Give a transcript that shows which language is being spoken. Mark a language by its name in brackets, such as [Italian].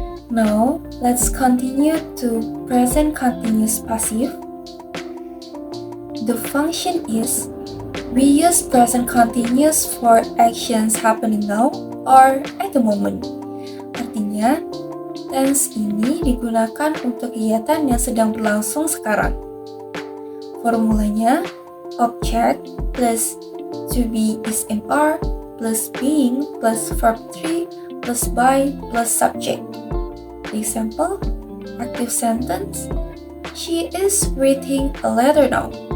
[English] Now, let's continue to present continuous passive. The function is, we use present continuous for actions happening now or at the moment. [Indonesian] Artinya, tense ini digunakan untuk kegiatan yang sedang berlangsung sekarang. [English] Formulanya, object plus to be is MR plus being plus verb 3 plus by plus subject. Example, active sentence, she is writing a letter now.